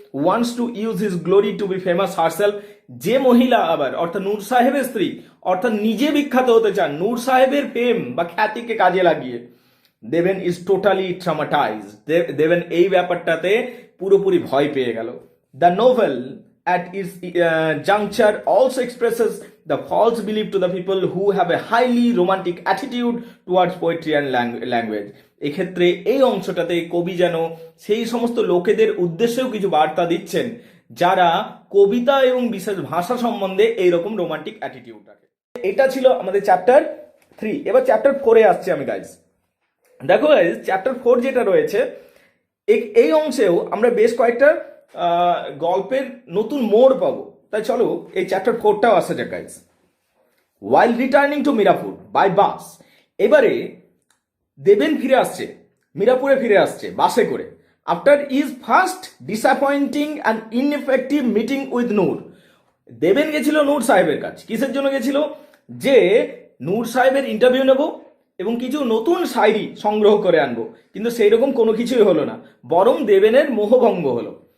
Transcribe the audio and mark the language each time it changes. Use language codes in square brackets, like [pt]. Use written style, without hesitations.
[en] wants to use his glory to be famous herself, [bn] যে মহিলা আবার অর্থাৎ নূর সাহেবের স্ত্রী অর্থাৎ নিজে বিখ্যাত হতে চান নূর সাহেবের ফেম বা খ্যাতিকে কাজে লাগিয়ে। দেবেন [en] is totally traumatised, [bn] দেবেন এই ব্যাপারটাতে পুরোপুরি ভয় পেয়ে গেল। [en] The novel at its juncture also expresses the false belief to the people who have a highly romantic attitude towards poetry and language. [bn] এক্ষেত্রে এই অংশটাতে কবি যেন সেই সমস্ত লোকেদের উদ্দেশ্যেও কিছু বার্তা দিচ্ছেন যারা কবিতা এবং বিশেষ ভাষা সম্বন্ধে এইরকম রোমান্টিক অ্যাটিটিউড রাখে। এটা ছিল আমাদের চ্যাপ্টার 3। এবার চ্যাপ্টার 4 এ আসছি আমি গাইজ। দেখো গাইজ, চ্যাপ্টার 4 যেটা রয়েছে এই অংশেও আমরা বেশ কয়েকটা গল্পের নতুন মোড় পাবো। তাই চলো এই চ্যাপ্টার 4টাও আসা যাক guys. [en] while returning to Mirapur by bus. [bn] এবারে দেবেন ফিরে আসছে, মিরাপুরে ফিরে আসছে বাসে করে, [en] after is first disappointing and ineffective meeting with [bn] নূর। দেবেন গেছিল নূর সাহেবের কাছে, কিসের জন্য গেছিল? যে নূর সাহেবের ইন্টারভিউ নেব এবং কিছু নতুন শায়রি সংগ্রহ করে আনবো, কিন্তু সেই রকম কোনো কিছুই হলো না, বরং দেবেনের মোহভঙ্গ হলো।